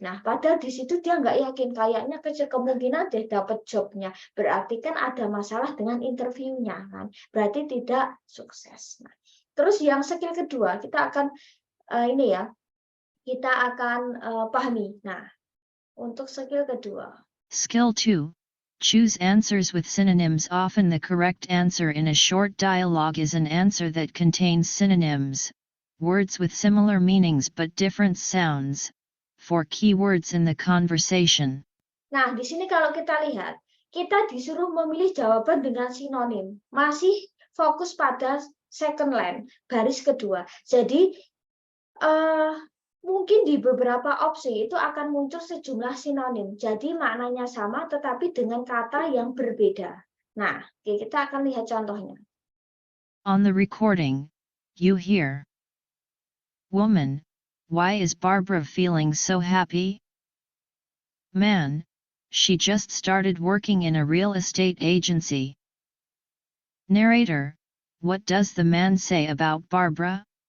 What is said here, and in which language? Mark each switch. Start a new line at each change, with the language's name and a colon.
Indonesian: Nah, padahal di situ dia nggak yakin, kayaknya kecil kemungkinan deh dapat jobnya. Berarti kan ada masalah dengan interviewnya kan. Berarti tidak sukses. Nah, terus yang skill kedua kita akan kita akan pahami. Nah, untuk skill kedua. Skill 2.
English: Choose answers with synonyms. Often the correct answer in a short dialogue is an answer that contains synonyms, words with similar meanings but different sounds, for keywords in the conversation.
Indonesian: Nah, di sini kalau kita lihat, kita disuruh memilih jawaban dengan sinonim. Masih fokus pada second line, baris kedua. Jadi, mungkin di beberapa opsi itu akan muncul sejumlah sinonim. Jadi maknanya sama tetapi dengan kata yang berbeda. Nah, kita akan lihat contohnya.
English: On the recording, you hear, woman, why is Barbara feeling so happy? Man, she just started working in a real estate agency. Narrator, what does the man say about Barbara?